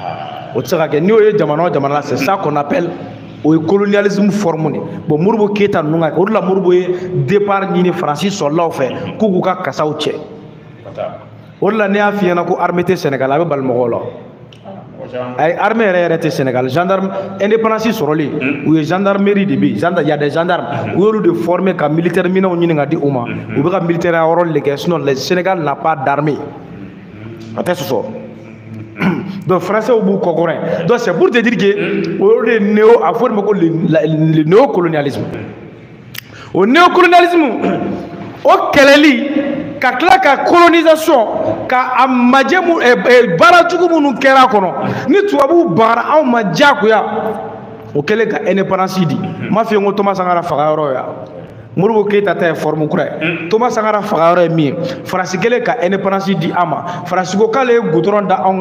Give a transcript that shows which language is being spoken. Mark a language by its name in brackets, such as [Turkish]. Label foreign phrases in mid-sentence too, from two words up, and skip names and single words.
[French] C'est ça qu'on appelle [Bambara] o ye [French] colonialisme formé [Bambara] bon Modibo Keita nunga o la Modibo ye départ ni France solaw fɛ k'u k'u ka kasaw cɛ o la ne y'a f'i ɲɛna ko armée tɛ Sénégal a bɛ bali mɔgɔw la ay armée yɛrɛ tɛ Sénégal gendarme indépendance sɔrɔli u ye gendarmerie de bi [French] il y a des gendarmes [Bambara] u y'olu de former ka militaire minɛnw ɲini ka di u ma u bɛ ka militaire yɔrɔ de kɛ [French] sinon le Sénégal n'a pas d'armée [Bambara] a tɛ sɔsɔ donc français b'u kɔkɔrɔ donc [French] c'est pour te dire que [Bambara] o de néo a fɔ de ma ko [French] le néocolonialisme [Bambara] o néocolonialisme o kɛlɛli ka tila ka colonisation ka a majɛ mu baara jugu minnu kɛra kɔnɔ ni tubabuw bagara anw ma diyagoya o kɛlen ka indépendance di m'a f'i ye ko Thomas Sankara faga yɔrɔ ya Modibo Keita ta ye forme kura ye Thomas Sankara faga yɔrɔ ye min ye France kɛlen ka indépendance di an ma France ko k'ale ye goudron da anw